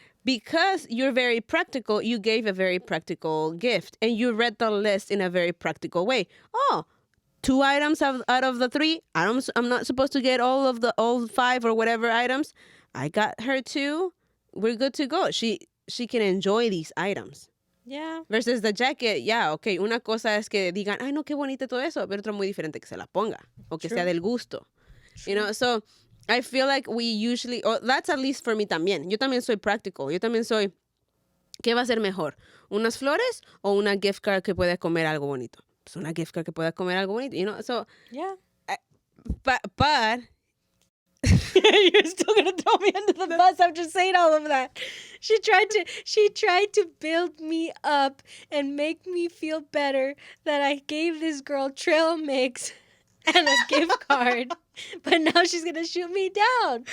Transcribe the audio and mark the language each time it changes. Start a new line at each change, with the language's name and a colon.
English: Because you're very practical, you gave a very practical gift and you read the list in a very practical way. 2 items out of the 3 items, I'm not supposed to get all 5 or whatever items. I got her 2. We're good to go. She can enjoy these items. Yeah. Versus the jacket, okay.
Spanish: Una cosa es que digan, ay, no, qué bonito todo eso. Pero otra muy diferente que se la ponga. O que sea del gusto.
English: True. You know, so I feel like we usually, that's at least for me
Spanish: también. Yo también soy
English: practical.
Spanish: Yo también soy, ¿qué va a ser mejor? ¿Unas flores o una gift card que pueda comer algo bonito? Pues una gift card que pueda comer algo bonito.
English: You know, so. Yeah. But you're still gonna throw me under the bus after saying all of that. She tried to build me up and make me feel better that I gave this girl trail mix and a gift card, but now she's gonna shoot me down.